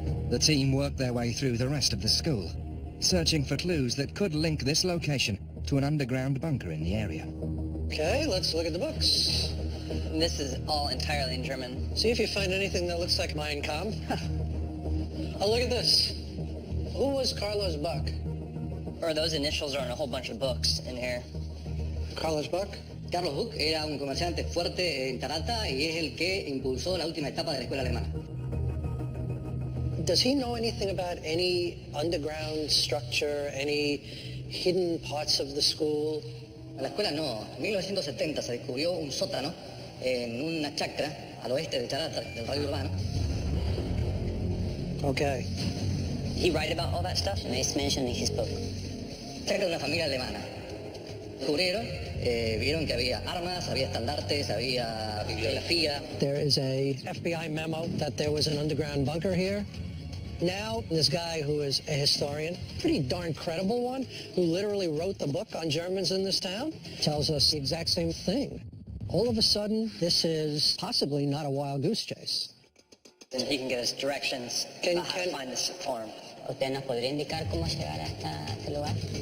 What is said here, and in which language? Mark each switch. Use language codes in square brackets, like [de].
[en] The team worked their way through the rest of the school, searching for clues that could link this location to an underground bunker in the area. Okay, let's look at the books. This is all entirely in German. See if you find anything that looks like Mein Kampf. Oh, look at this. Who was Carlos Buck? Or those initials are in a whole bunch of books in here. Carlos Buck? [es] Carlos Buck era un comerciante fuerte en Tarata y es el que impulsó la última etapa de la escuela alemana. [en] Does he know anything about any underground structure, any hidden parts of the school? [es] En la escuela no. En 1970 se descubrió un sótano en una chacra al oeste de Tarata, del radio urbano. [en] Okay. He write about all that stuff? And it's mentioned in his book. [es] Chacra de una familia alemana. Descubrieron, vieron que había armas, había estandartes, había bibliografía. [en] There is a FBI memo that there was an underground bunker here. Now, this guy who is a historian, pretty darn credible one, who literally wrote the book on Germans in this town, tells us the exact same thing. All of a sudden, this is possibly not a wild goose chase. And he can get us directions about how to find this farm. [es] ¿Usted nos podría indicar cómo llegar hasta este lugar?